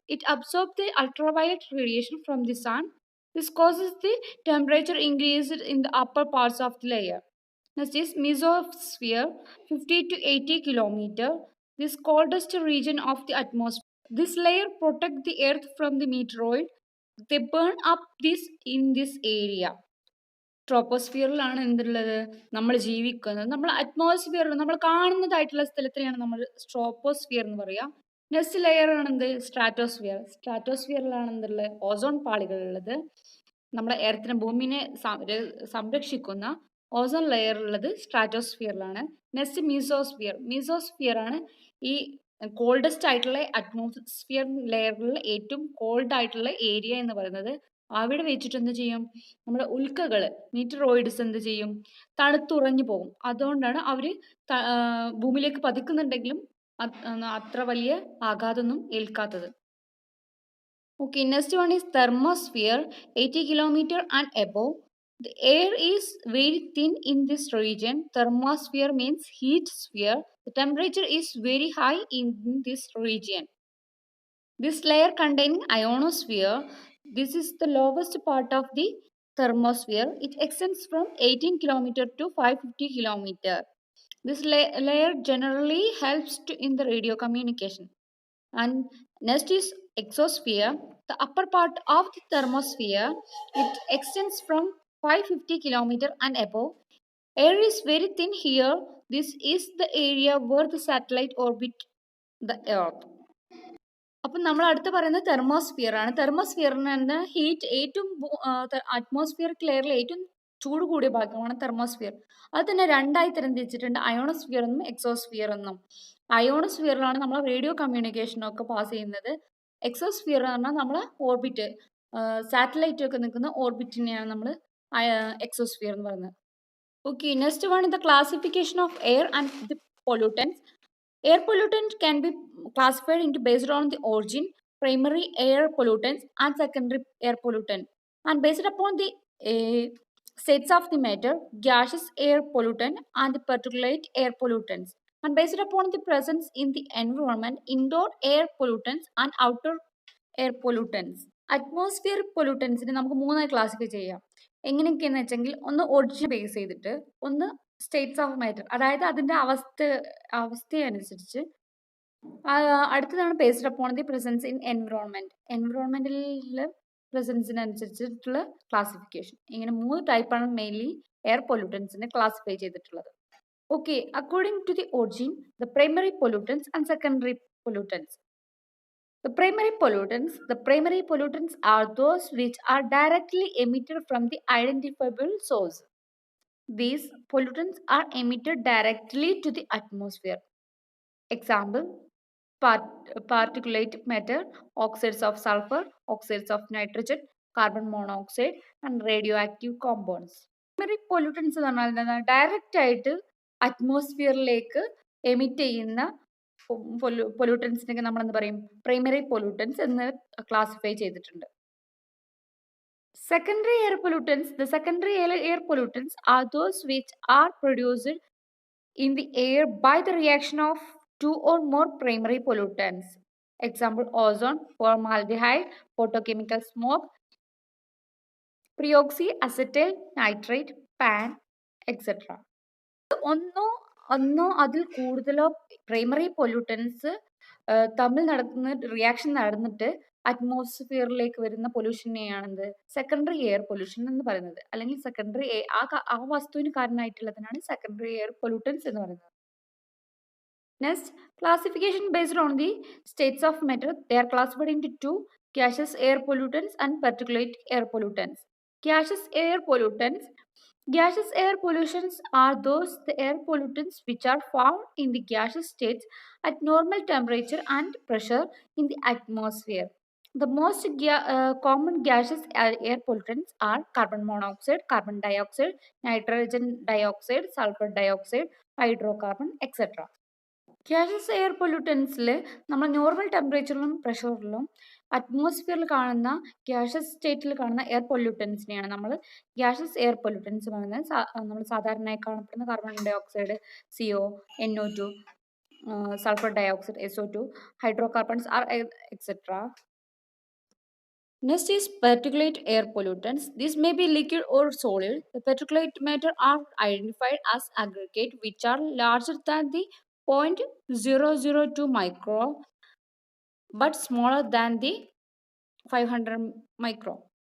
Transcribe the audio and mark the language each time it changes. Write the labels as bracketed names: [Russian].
[English] It absorbs the ultraviolet radiation from the sun. This causes the temperature increase in the upper parts of the layer. Next is mesosphere 50 to 80 kilometer. This coldest region of the atmosphere. This layer protects the Earth from the meteoroid. They burn up this in this area. [Malayalam] ട്രോപ്പോസ്ഫിയറിലാണ് എന്തുള്ളത്? നമ്മൾ ജീവിക്കുന്നത്. നമ്മൾ atmosphere നമ്മൾ കാണുന്നതായിട്ടുള്ള സ്ഥലത്തിനെയാണ് നമ്മൾ troposphere എന്ന് പറയുക. Next layer ആണ് എന്ത്? Stratosphere. സ്ട്രാറ്റോസ്ഫിയറിലാണ് എന്തുള്ളത്? Ozone പാളികളുള്ളത്. നമ്മുടെ എർത്തിനെ ഭൂമിനെ സംരക്ഷിക്കുന്ന ഓസോൺ ലെയർ ഉള്ളത് സ്ട്രാറ്റോസ്ഫിയറിലാണ്. Next mesosphere. മീസോസ്ഫിയർ ആണ് ഈ കോൾഡസ്റ്റ് ആയിട്ടുള്ള അറ്റ്മോസ്ഫിയർ ലെയറിൽ ഏറ്റവും കോൾഡ് ആയിട്ടുള്ള ഏരിയ എന്ന് പറയുന്നത്. അവിടെ വെച്ചിട്ട് എന്ത് ചെയ്യും? നമ്മുടെ ഉൽക്കകൾ മീറ്ററോയിഡ്സ് എന്ത് ചെയ്യും? തണുത്തുറഞ്ഞു പോകും. അതുകൊണ്ടാണ് അവർ ഭൂമിയിലേക്ക് പതിക്കുന്നുണ്ടെങ്കിലും അത്ര വലിയ ആഘാതമൊന്നും ഏൽക്കാത്തത്. [English] Okay, next one is thermosphere 80 kilometer and above. The air is very thin in this region. Thermosphere means heat sphere. The temperature is very high in this region. This layer containing ionosphere. This is the lowest part of the thermosphere. It extends from 18 kilometer to 550 kilometer. This layer generally helps in the radio communication. And next is exosphere, the upper part of the thermosphere. It extends from 550 kilometer and above. Air is very thin here. This is the area where the satellite orbit the earth. [Malayalam] അപ്പം നമ്മൾ അടുത്ത് പറയുന്നത് thermosphere ആണ്. തെർമോസ്ഫിയറിന് തന്നെ heat ഏറ്റവും atmospheric ലെയറിൽ ഏറ്റവും ചൂട് കൂടിയ ഭാഗമാണ് തെർമോസ്ഫിയർ. അത് തന്നെ രണ്ടായി തരംതിരിച്ചിട്ടുണ്ട്: അയോണോസ്ഫിയർ എന്നും എക്സോസ്ഫിയർ എന്നും. അയോണോസ്ഫിയറിലാണ് നമ്മൾ റേഡിയോ കമ്മ്യൂണിക്കേഷനൊക്കെ പാസ് ചെയ്യുന്നത്. എക്സോസ്ഫിയർ എന്ന് പറഞ്ഞാൽ നമ്മൾ ഓർബിറ്റ് സാറ്റലൈറ്റ് ഒക്കെ നിൽക്കുന്ന ഓർബിറ്റിനെയാണ് നമ്മൾ എക്സോസ്ഫിയർ എന്ന് പറയുന്നത്. [English] Okay, next one the classification of air and the pollutants. Air pollutant can be classified into based on the origin, primary air pollutants and secondary air pollutant, and based upon the states of the matter, gaseous air pollutant and the particulate air pollutants, and based upon the presence in the environment, indoor air pollutants and outer air pollutants. [Malayalam] Atmosphere പൊല്യൂട്ടൻസിനെ നമുക്ക് മൂന്നായി classify ചെയ്യാം. എങ്ങനെയൊക്കെയെന്ന് വെച്ചെങ്കിൽ, ഒന്ന് origin base ചെയ്തിട്ട്, ഒന്ന് States of matter, അതായത് അതിൻ്റെ അവസ്ഥയനുസരിച്ച്. അടുത്തതാണ് [English] Based upon the presence in environment. [Malayalam] എൻവിറോൺമെന്റിലെ പ്രസൻസിനനുസരിച്ചിട്ടുള്ള classification. ഇങ്ങനെ മൂന്ന് ടൈപ്പാണ് മെയിൻലി എയർ പൊല്യൂട്ടൻസിനെ ക്ലാസിഫൈ ചെയ്തിട്ടുള്ളത്. [English] Okay, according to the origin, the primary pollutants and secondary pollutants. The primary pollutants are those which are directly emitted from the identifiable source. These pollutants are emitted directly to the atmosphere. Example: particulate matter, oxides of sulfur, oxides of nitrogen, carbon monoxide, and radioactive compounds. Primary pollutants [Malayalam] എന്ന് പറഞ്ഞാൽ direct ആയിട്ട് അറ്റ്മോസ്ഫിയറിലേക്ക് emit ചെയ്യുന്ന പൊല്യൂട്ടൻസിനൊക്കെ നമ്മൾ എന്ത് പറയും? Primary pollutants എന്ന് classify ചെയ്തിട്ടുണ്ട്. [English] Secondary air pollutants. The secondary air pollutants are those which are produced in the air by the reaction of two or more primary pollutants. Example, ozone, formaldehyde, photochemical smoke, peroxyacetyl nitrate, pan, etc. [Malayalam] ഒന്നോ അതിൽ കൂടുതലോ primary pollutants തമ്മിൽ നടക്കുന്ന reaction നടന്നിട്ട് അറ്റ്മോസ്ഫിയറിലേക്ക് വരുന്ന പൊല്യൂഷനെയാണെന്ത് secondary air pollution എന്ന് പറയുന്നത്. അല്ലെങ്കിൽ സെക്കൻഡറി ആ വസ്തുവിന് കാരണമായിട്ടുള്ളതിനാണ് സെക്കൻഡറി എയർ പൊല്യൂട്ടൻസ് എന്ന് പറയുന്നത്. [English] Next, classification based on the states of matter. They are classified into two: gaseous air pollutants and particulate air pollutants. Gaseous air pollutants. Gaseous air pollutions are those the air pollutants which are found in the gaseous states at normal temperature and pressure in the atmosphere. The most common gaseous air pollutants are carbon monoxide, carbon dioxide, nitrogen dioxide, sulfur dioxide, hydrocarbon, etc. [Malayalam] Gases air പൊല്യൂട്ടൻസിൽ നമ്മൾ normal ടെമ്പറേച്ചറിലും പ്രഷറിലും അറ്റ്മോസ്ഫിയറിൽ കാണുന്ന gases സ്റ്റേറ്റിൽ കാണുന്ന air പൊല്യൂട്ടൻസിനെയാണ് നമ്മൾ gases air pollutants പറയുന്നത്. നമ്മൾ സാധാരണയായി കാണപ്പെടുന്ന carbon dye oxide, [English] CO, NO2, sulfur dioxide, SO2, hydrocarbons are etc. Next is particulate air pollutants. These may be liquid or solid. The particulate matter are identified as aggregate which are larger than the 0.002 micro but smaller than the 500 micro.